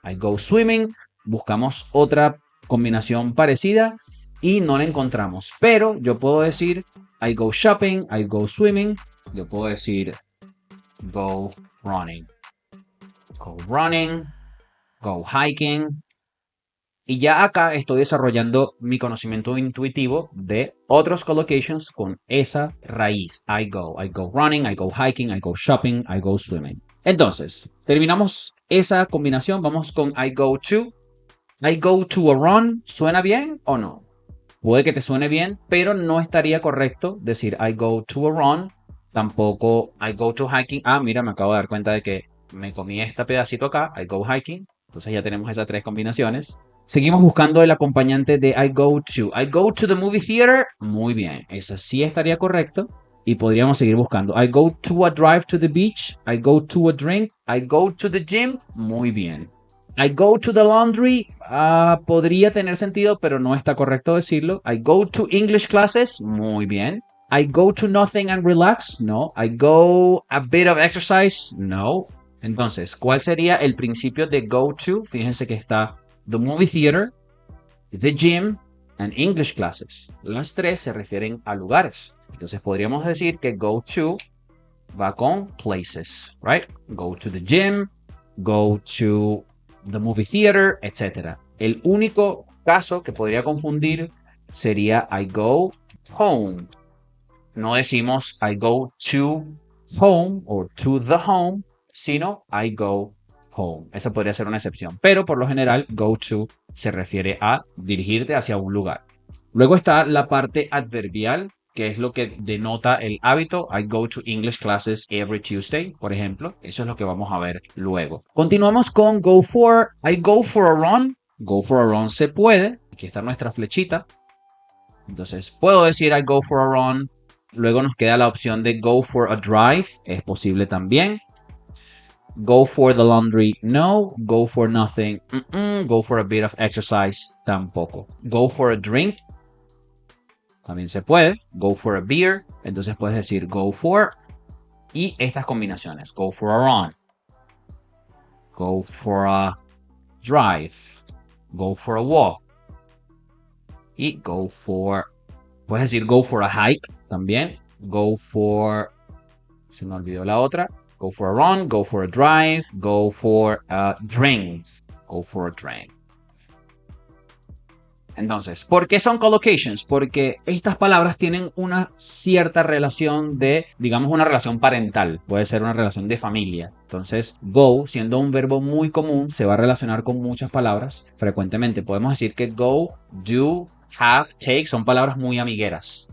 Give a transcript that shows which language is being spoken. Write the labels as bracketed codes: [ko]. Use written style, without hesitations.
[en] I go swimming, [es] buscamos otra combinación parecida y no la encontramos, pero yo puedo decir [en] I go shopping, I go swimming, [es] yo puedo decir [en] go running. Go running, go hiking. [es] Y ya acá estoy desarrollando mi conocimiento intuitivo de otros collocations con esa raíz. [en] I go running, I go hiking, I go shopping, I go swimming. [es] Entonces, terminamos esa combinación. Vamos con [en] I go to. I go to a run. [es] ¿Suena bien o no? Puede que te suene bien, pero no estaría correcto decir I go to a run Tampoco [en] I go to hiking. [es] Ah, mira, me acabo de dar cuenta de que me comí este pedacito acá. [en] I go hiking. [es] Entonces ya tenemos esas tres combinaciones. Seguimos buscando el acompañante de [en] I go to. I go to the movie theater. [es] Muy bien. Eso sí estaría correcto. Y podríamos seguir buscando. [en] I go to a drive to the beach. I go to a drink. I go to the gym. [es] Muy bien. [en] I go to the laundry. [es] Podría tener sentido, pero no está correcto decirlo. [en] I go to English classes. [es] Muy bien. [en] I go to nothing and relax. No. I go a bit of exercise. No. [es] Entonces, ¿cuál sería el principio de [en] go to? [es] Fíjense que está [en] the movie theater, the gym and English classes. [es] Las tres se refieren a lugares. Entonces podríamos decir que [en] go to [es] va con [en] places, right? Go to the gym, go to the movie theater, etc. [es] El único caso que podría confundir sería [en] I go home. [es] No decimos [en] I go to home or to the home, [es] sino [en] I go home. [es] Esa podría ser una excepción. Pero por lo general, [en] go to [es] se refiere a dirigirte hacia un lugar. Luego está la parte adverbial, que es lo que denota el hábito. [en] I go to English classes every Tuesday, [es] por ejemplo. Eso es lo que vamos a ver luego. Continuamos con [en] go for. I go for a run. Go for a run [es] se puede. Aquí está nuestra flechita. Entonces, puedo decir [en] I go for a run. [es] Luego nos queda la opción de [en] go for a drive. [es] Es posible también. [en] Go for the laundry, no. Go for nothing, go for a bit of exercise, tampoco. Go for a drink, [es] también se puede. [en] Go for a beer, [es] entonces puedes decir [en] go for. Y estas combinaciones, go for a run, go for a drive, go for a walk. [es] Y go for, puedes decir [en] go for a hike [es] también. [en] Go for, [es] se me olvidó la otra. [en] Go for a run, go for a drive, go for a drink. Go for a drink. [es] Entonces, ¿por qué son collocations? Porque estas palabras tienen una cierta relación de, digamos, una relación parental. Puede ser una relación de familia. Entonces, go, siendo un verbo muy común, se va a relacionar con muchas palabras. Frecuentemente podemos decir que go, do, have, take son palabras muy amigueras.